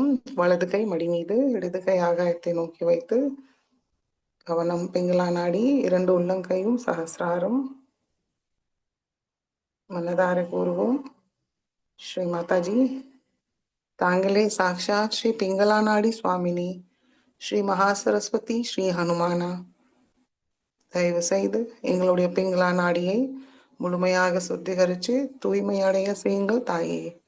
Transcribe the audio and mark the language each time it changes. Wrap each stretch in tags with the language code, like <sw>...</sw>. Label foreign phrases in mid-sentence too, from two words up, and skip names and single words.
<ta>வலது கை மடி மீது, இடது கை ஆகாயத்தை நோக்கி வைத்து கவனம் பிங்களா நாடி. 2 உள்ளங்கையும் சகசிராரம் மனதார கூறுவோம்.</ta> <sa>श्री माता जी तांगले साक्षात श्री पिंगला नाडी स्वामिनी</sa> <ta>ஸ்ரீ மகா சரஸ்வதி, ஸ்ரீ ஹனுமானா, தயவு செய்து எங்களுடைய பிங்களா நாடியை முழுமையாக சுத்திகரித்து தூய்மையடைய செய்யுங்கள் தாயே.</ta>